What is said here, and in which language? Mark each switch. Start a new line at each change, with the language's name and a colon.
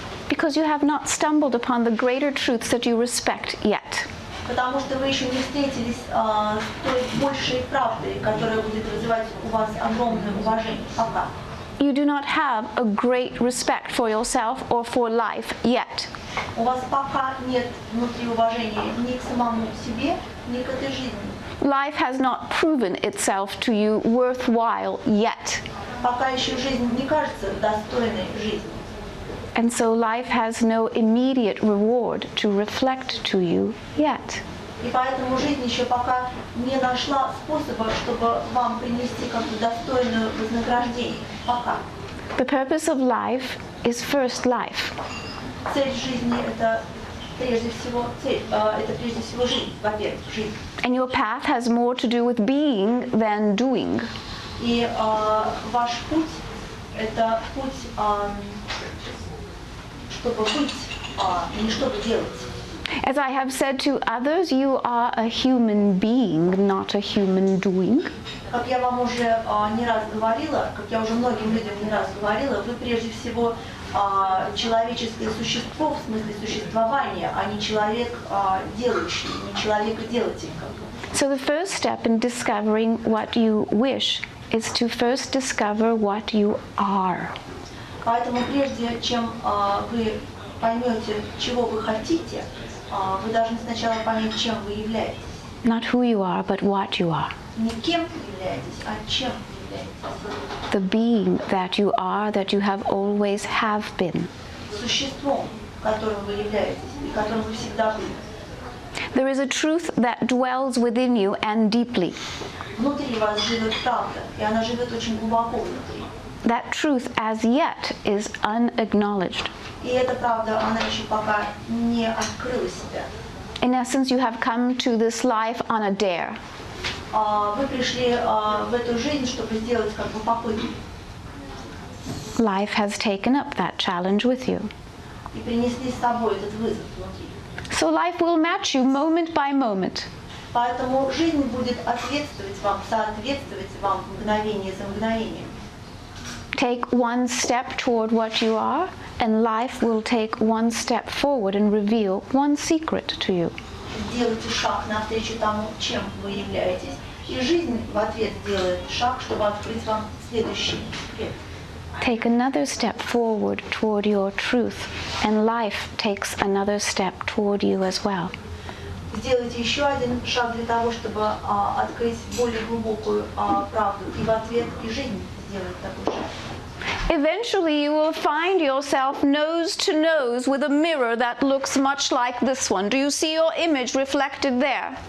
English: Because you have not stumbled upon the greater truths that you respect yet.
Russian: Потому что вы еще не встретились с той большей правдой, которая будет вызывать у вас огромное уважение. Пока.
English: You do not have a great respect for yourself or for life yet.
Russian: У вас пока нет внутри уважения ни к самому себе, ни к этой жизни.
English: Life has not proven itself to you worthwhile yet.
Russian: Пока еще жизнь не кажется достойной жизни.
English: And so life has no immediate reward to reflect to you yet.
Russian: И поэтому жизнь еще пока не нашла способа, чтобы вам принести как-то достойное вознаграждение. Пока.
English: The purpose of life is first life.
Russian: Цель жизни – это прежде всего цель, это прежде всего жизнь, во-первых, жизнь.
English: And your path has more to do with being than doing.
Russian: И ваш путь – это путь, чтобы быть, не чтобы делать.
English: As I have said to others, you are a human being, not a human doing.
Russian: Как я вам уже не раз говорила, как я уже многим людям не раз говорила, вы прежде всего человеческое существо в смысле существования, а не человек делающий, не человек-делатель.
English: So the first step in discovering what you wish is to first discover what you are.
Russian: Поэтому прежде чем вы поймете, чего вы хотите, вы должны сначала понять, чем вы являетесь.
English: Not who you are, but what you are.
Russian: Не кем вы являетесь, а чем. являетесь.
English: The being that you are, that you have always have been.
Russian: Существом, которым вы являетесь, и которым вы всегда были.
English: There is a truth that dwells within you and deeply.
Russian: Внутри вас живет правда, и она живет очень глубоко внутри.
English: That truth as yet is unacknowledged.
Russian: И эта правда, она еще пока не открыла себя.
English: In essence, you have come to this life on a dare.
Russian: Вы пришли в эту жизнь, чтобы сделать как бы попытку.
English: Life has taken up that challenge with you.
Russian: И принесли с собой этот вызов внутри.
English: So life will match you moment by moment.
Russian: Поэтому жизнь будет соответствовать вам мгновение за мгновением.
English: Take one step toward what you are, and life will take one step forward and reveal one secret to you.
Russian: Сделайте шаг навстречу тому, чем вы являетесь, и жизнь в ответ делает шаг, чтобы открыть вам следующий секрет.
English: Take another step forward toward your truth, and life takes another step toward you as well.
Russian: Сделайте еще один шаг для того, чтобы открыть более глубокую правду, и в ответ и жизнь сделает такой шаг.
English: Eventually, you will find yourself nose to nose with a mirror that looks much like this one. Do you see your image reflected there?